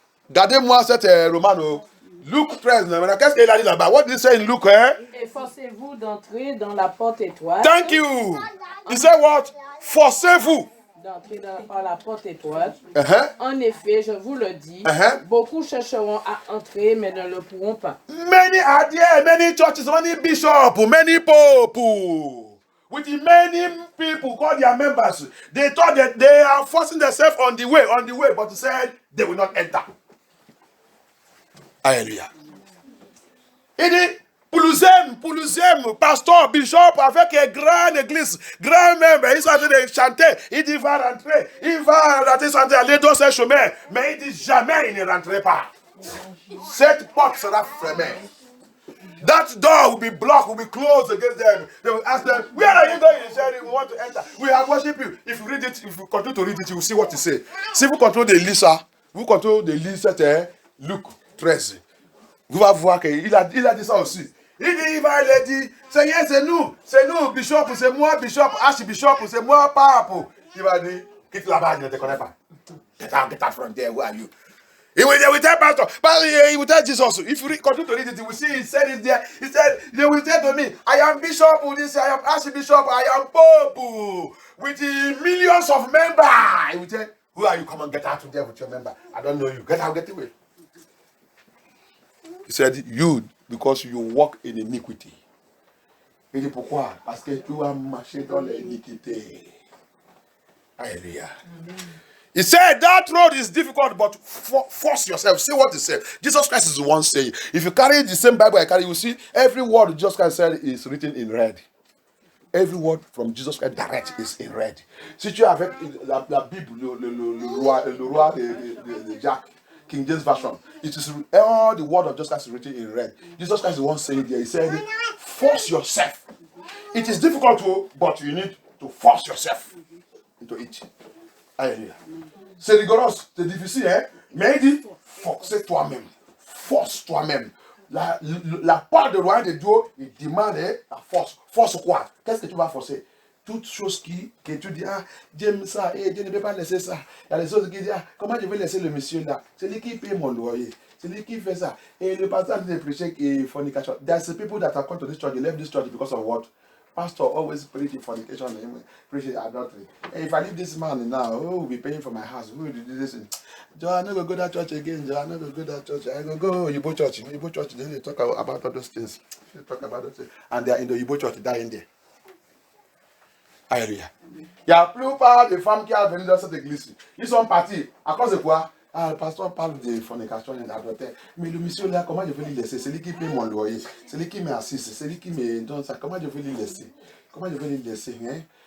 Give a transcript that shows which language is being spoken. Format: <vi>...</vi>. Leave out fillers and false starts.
<fr>Gardez-moi cette romano. Luc 13, maintenant, qu'est-ce qu'il a dit là-bas?</fr> <en>What did he say in Luke?</en> <fr>Efforcez-vous d'entrer dans la porte étroite.</fr> <en>Thank you. He said what?</en> <fr>Forcez-vous. D'entrer par la porte étroite. Uh-huh. En effet, je vous le dis, beaucoup chercheront à entrer, mais ne le pourront pas.</fr> <en>Many are there, many churches, many bishops, many popes. With many people called their members. They thought that they are forcing themselves on the way, but he said they will not enter.</en> <fr>Alléluia. Il dit, Poulouzem, pasteur, bishop, avec une grande église, grand membre, ils sont en train de chanter. Il dit, il va rentrer, chanter, aller dans ce chemin. Mais il dit, jamais il ne rentrerait pas. Cette porte sera fermée.</fr> <en>That door will be blocked, will be closed against them. They will ask them, where are you going? He said, we want to enter. We have worshiped you. If you read it, if you continue to read it, you will see what he say.</en> <fr>Si vous contrôlez de lire ça, c'était Luc 13. Vous allez voir qu'il a dit ça aussi. Il va aller dire, Seigneur, c'est nous, bishop, c'est moi, bishop, archbishop, c'est moi, pape. Il va dire, quitte là-bas, je ne te connais pas.</fr> <en>Get out from there, who are you? He will tell pastor, he will tell Jesus. If you continue to read it, you will see he said it there. He said, they will say to me, I am bishop, I am archbishop, I am pope, with millions of members. He will say, who are you? Come on, get out of there with your member. I don't know you. Get out, get away. He said, you, because you walk in iniquity.</en> <fr>Il dit pourquoi? Parce que tu as marché dans l'iniquité. Alléluia.</fr> <en>He said that road is difficult, but force yourself. See what he said. Jesus Christ is the one saying. If you carry the same Bible I carry, you see every word Jesus Christ said is written in red. Every word from Jesus Christ direct is in red.</en> <fr>Si tu es avec la Bible, le roi de Jacques,</fr> <en>King James Version, it is all the word of Jesus Christ is written in red. Jesus Christ is the one saying there. He said, force yourself. It is difficult, but you need to force yourself into it.</en> <fr>Alléluia. C'est rigolo, c'est difficile, hein? Mais il dit, force toi-même. Force toi-même. La part de royaume de Dieu, il demande la force. Force quoi? Qu'est-ce que tu vas forcer? Toute chose que tu dis, ah, Dieu aime ça, et Dieu ne peut pas laisser ça. Il y a des choses qui disent, ah, comment je vais laisser le monsieur là? C'est lui qui paye mon loyer. C'est lui qui fait ça. Et le pasteur dit de prêcher fornication.</fr> <en>There's people that are come to this church, they left this church because of what? Pastor always preaching fornication, preaching adultery. And if I leave this man now, who will be paying for my house? Who will do this? Joe, I'm not going to go to that church again. Joe, I'm not going to go to that church. I'm going to go to Igbo church. Igbo church, then they talk about all those things. They talk about those things. And they are in the Igbo church, dying there.</en> <fr>Alléluia. Il y a la plupart des femmes qui sont venues dans cette église. Ils sont partis. À cause de quoi? Ah, le pasteur parle de fornication et d'adultère. Mais le monsieur là, comment je vais lui laisser? C'est lui qui paye mon loyer. C'est lui qui m'assiste. C'est lui qui me donne ça. Comment je vais lui laisser? Comment je vais lui laisser? Hein?</fr>